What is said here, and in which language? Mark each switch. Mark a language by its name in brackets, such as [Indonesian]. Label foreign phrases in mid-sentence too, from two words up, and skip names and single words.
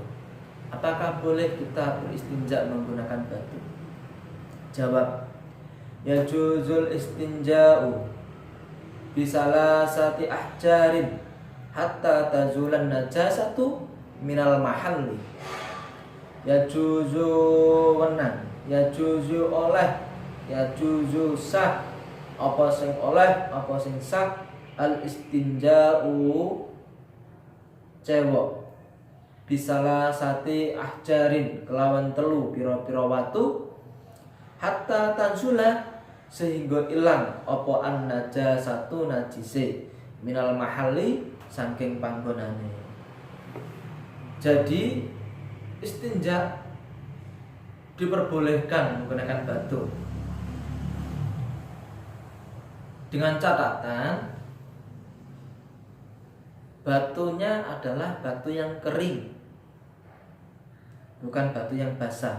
[Indonesian] Apakah boleh kita beristinja menggunakan batu? Jawab, [Arabic] يجوز الاستنجاء بثلاثة أحجار حتى تزول النجاسة من المحل. [Javanese] Yajuzu wenang, yajuzu oleh, yajuzu sah, apa sing oleh, apa sing sah [Arabic] الاستنجاء [Javanese] cewek [Arabic] بثلاثة أحجار [Javanese] kelawan telu pira-pira watu [Arabic] حتى تزول [Javanese] sehingga ilang apa [Arabic] النجاسة [Javanese] najise [Arabic] من المحل [Javanese] saking panggonane. [Indonesian] Jadi istinja diperbolehkan menggunakan batu dengan catatan batunya adalah batu yang kering, bukan batu yang basah.